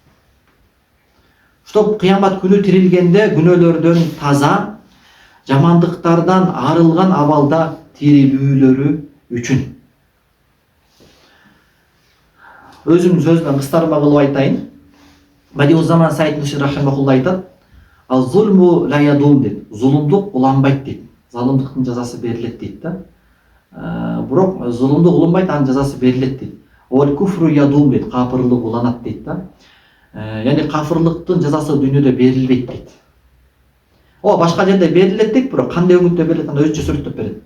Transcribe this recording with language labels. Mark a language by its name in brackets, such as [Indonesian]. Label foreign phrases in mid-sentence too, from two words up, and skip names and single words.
[Kyrgyz] Чтоб кыямат күнү тирилгенде күнөөлөрдөн таза, жамандыктардан арылган абалда тирилүүлөрү үчүн. Өзүмдүн сөзүмөн кыстарма кылып айтайын. Бадиузаман Саид Нурси рахимахулла айтат: [Arabic] "الظلم لا يدوم" дейт. [Kyrgyz] Зулумдук уланбайт дейт. Залымдыктын жазасы берилет дейт да. Бирок зулумдук уланбайт, анын жазасы берилет дейт. [Arabic] الكفر يدوم дейт. [Kyrgyz] Капырлык уланат дейт да. Яни кафырлыктын жазасы дүйнөдө берилбейт дейт. Башка жерде берилет дейт, бирок кандай өңүттө берилет, анда өзүнчө сүрөттөп берет.